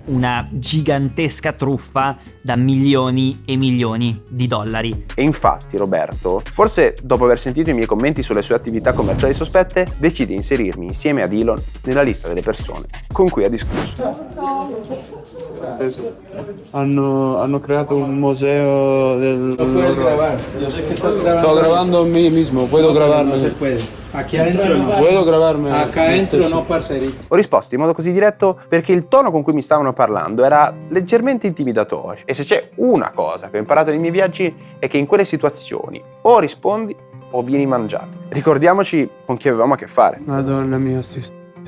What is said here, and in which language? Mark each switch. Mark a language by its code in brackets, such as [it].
[it] Una gigantesca truffa da milioni e milioni di dollari. E infatti Roberto, forse dopo aver sentito i miei commenti sulle sue attività commerciali sospette, decide di inserirmi insieme ad Elon nella lista delle persone con cui ha discusso. Hanno creato un museo del... [es] Puedes grabar. Yo sé que estás grabando. Sto grabando a me mismo, puedo grabarme. No se puede. Aquí adentro no. Puedo grabarme. Acá adentro no, parcerito. [it] Ho risposto in modo così diretto perché il tono con cui mi stavano parlando era leggermente intimidatorio. E se c'è una cosa che ho imparato nei miei viaggi è che in quelle situazioni o rispondi o vieni mangiato. Ricordiamoci con chi avevamo a che fare. Madonna mia, assistente.